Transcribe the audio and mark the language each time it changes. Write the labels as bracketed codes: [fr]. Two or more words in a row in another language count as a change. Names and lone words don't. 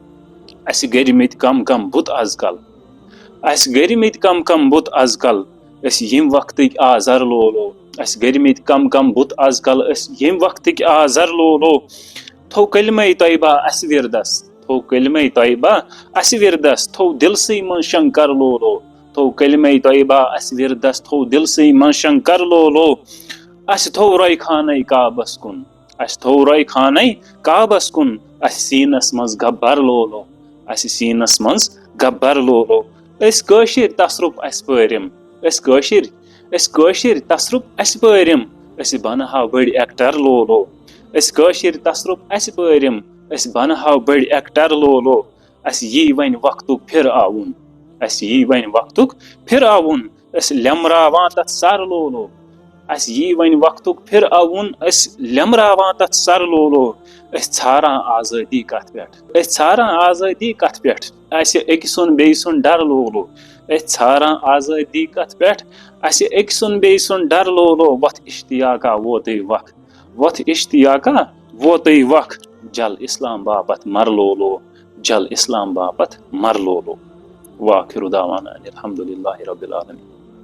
[ks] अस गरिमित कम कम बुत आजकल, अस गरिमित कम कम बुत आजकल। अस यम वक्तक आजर लोलो, अस गरिमित कम कम बुत आजकल। अस यम वक्तक आजर लोलो। थो कलमे तैयबा अस विरदस, थो कलमे तैयबा अस विरदस। थो दिलसी मन शंकर लोलो, थो कलमे तैयबा अस विरदस। थो दिलसी मन शंकर लोलो। अस थो रोय खाने काबस कुन, अस थो रोय खाने काबस कुन। अस सीनस मज गब्बर लोलो, अस सीनस मज गब्बर लोलो। अस कशिर तसरुफ अस परिम, अस कशिर तसरुफ अस परिम। अस बनहाव बड़ एक्टर लोलो, अस कशिर तसरुफ अस परिम। अस बनहाव बड़ एक्टर लोलो। अस यी वन वक्तुक फिर आउन, अस यी वन वक्तुक फिर आउन। अस लेमरावां तथ सर लोलो, अस यी वन वक्तुक फिर आउन। अस लेमरावां तथ सर लोलो। अस छारां आजादी कथ पेट, अस छारां आजादी कथ पेट। अस अकसुन बेयसुन डर लोलो, अस छारां आजादी कथ पेट। अस अकसुन बेयसुन डर लोलो। वथ इश्तियाका वोतै वख, वथ इश्तियाका वोतै वख। जल इस्लाम बापत मर लोलो, जल इस्लाम बापत मर लोलो। [ar] وآخر دعوانا الحمد لله رب العالمين.